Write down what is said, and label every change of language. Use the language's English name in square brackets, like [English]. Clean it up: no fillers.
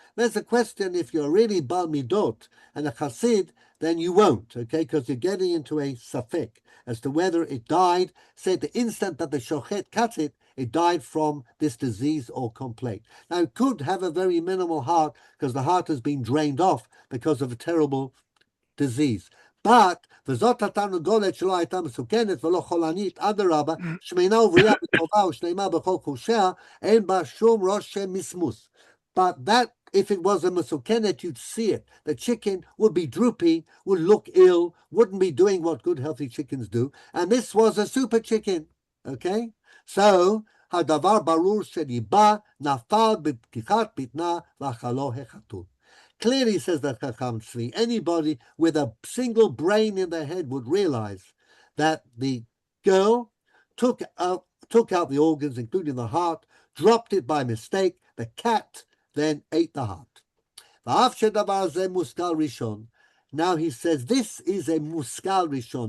[English] There's a question, if you're really Bal Midot and a Chassid, then you won't, okay, because you're getting into a safek as to whether it died, say the instant that the shochet cut it, it died from this disease or complaint. Now, it could have a very minimal heart because the heart has been drained off because of a terrible disease. [Hebrew] But וזאת התרנגולת שלא הייתה מסוכנת ולא חולנית, אדרבה, שמנה ובריאה וטובה ושלמה בכל חושיה, אין בה שום רושם מסמוס. [English] But that, if it was a musukenet, you'd see it. The chicken would be droopy, would look ill, wouldn't be doing what good healthy chickens do. And this was a super chicken. Okay? [Hebrew] So, הדבר ברור שליבה נפל בפתיחת בטנה ואכלו החתול. [English] Clearly says that Chacham Tzvi, anybody with a single brain in their head would realize that the girl took out the organs, including the heart, dropped it by mistake. The cat then ate the heart. Now he says this is a muskal rishon.